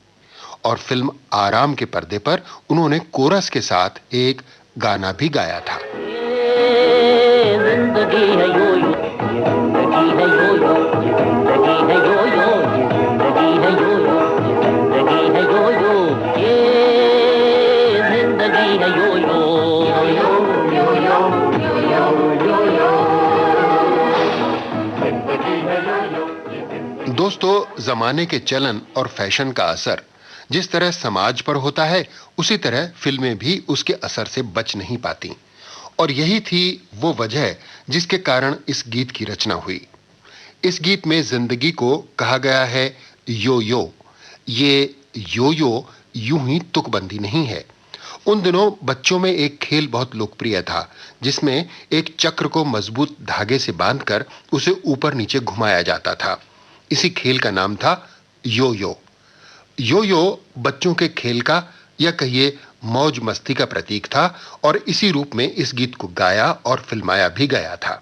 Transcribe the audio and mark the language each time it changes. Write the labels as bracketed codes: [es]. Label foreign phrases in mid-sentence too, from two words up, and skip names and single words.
[hi] और फिल्म आराम के पर्दे पर उन्होंने कोरस के साथ एक गाना भी गाया था। जिंदगी है यो यो, ये जिंदगी है यो यो, ये जिंदगी है यो यो, ये जिंदगी है यो यो, ये जिंदगी है यो यो, ये जिंदगी है यो यो, यो यो यो यो यो यो, जिंदगी है यो यो। दोस्तों, जमाने के चलन और फैशन का असर जिस तरह समाज पर होता है, उसी तरह फिल्में भी उसके असर से बच नहीं पाती। और यही थी वो वजह जिसके कारण इस गीत की रचना हुई। इस गीत में जिंदगी को कहा गया है यो यो। ये यो यो यूं ही तुकबंदी नहीं है। उन दिनों बच्चों में एक खेल बहुत लोकप्रिय था, जिसमें एक चक्र को मजबूत धागे से बांधकर उसे ऊपर नीचे घुमाया जाता था। इसी खेल का नाम था यो यो। यो यो बच्चों के खेल का या कहिए मौज मस्ती का प्रतीक था और इसी रूप में इस गीत को गाया और फिल्माया भी गया था।